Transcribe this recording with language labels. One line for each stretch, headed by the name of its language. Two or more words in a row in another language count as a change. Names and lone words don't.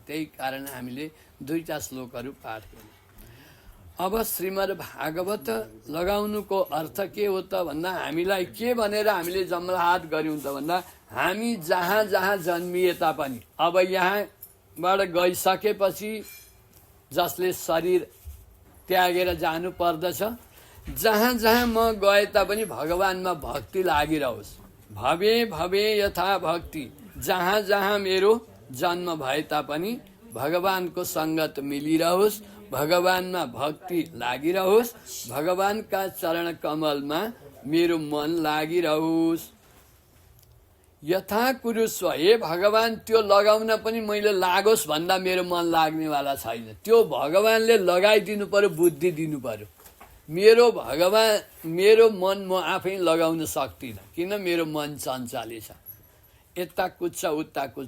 Nepali: त्यही कारण हामीले दुईटा श्लोकहरू पाठ गर्यौं। अब श्रीमद् भागवत लगाउनुको अर्थ के हो त भन्दा, हामीलाई के भनेर हामीले जमलाहात गर्यौं त भन्दा, हामी जहाँ जहाँ जन्मिए तापनि अब यहाँबाट गइसकेपछि जसले शरीर त्यागेर जानु पर्दछ, जहाँ जहाँ म गए तापनि भगवानमा भक्ति लागिरहोस्।
Sanskrit: भवे भवे यथा भक्ति,
Nepali: जहाँ जहाँ मेरो जन्म भए तापनि भगवानको संगत मिलिरहोस्, भगवानमा भक्ति लागिरहोस्, भगवानका चरण कमलमा मेरो मन लागिरहोस्।
Sanskrit: यथा कुरुस्व,
Nepali: हे भगवान त्यो लगाउन पनि मैले लागोस् भन्दा मेरो मन लाग्नेवाला छैन। त्यो भगवानले लगाइदिनु पर्यो, बुद्धि दिनु पर्यो। मेरो मन म आफै लगाउन सक्दिनँ, किन मेरो मन चञ्चले छ, यता कुद्छ उता कुद्छ।